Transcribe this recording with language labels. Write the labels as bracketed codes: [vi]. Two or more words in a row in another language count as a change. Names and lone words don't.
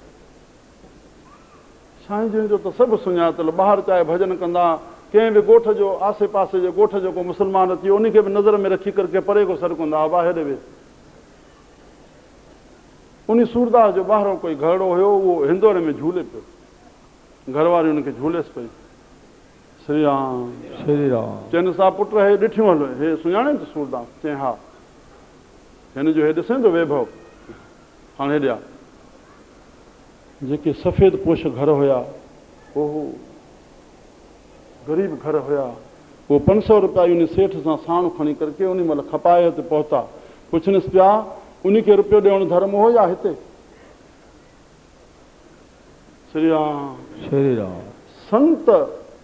[sd] साईं जन जो त सभु सुञातल, ॿाहिरि चाहे भॼन कंदा, कंहिं बि ॻोठ जो आसे पासे जो ॻोठ जो को मुस्लमान अची वियो उनखे बि नज़र में रखी करके परे को सर कंदा, वाह हेॾे वे। उन सूरदास जो ॿाहिरों कोई घरड़ो हुयो, उहो हिंदोरे में झूले पियो। घरवारी हुनखे झूलेसि पई। श्री राम श्री राम। चइनि सा पुट हे ॾिठियूं हलो, हे सुञाणे त सूरदास? चई हा। हिन जो हे ॾिसे थो वैभव। हाणे हेॾे आ। जेके सफ़ेद पोश घर हुया, ओहो गरीब घर हुया, वो 500 रुपया उन सेठ सां साण खणी करके उन महिल खपाए ते पहुता। पुछनिसि पिया उनखे रुपयो ॾियणु धर्म हो या हिते? श्री राम श्री राम। संत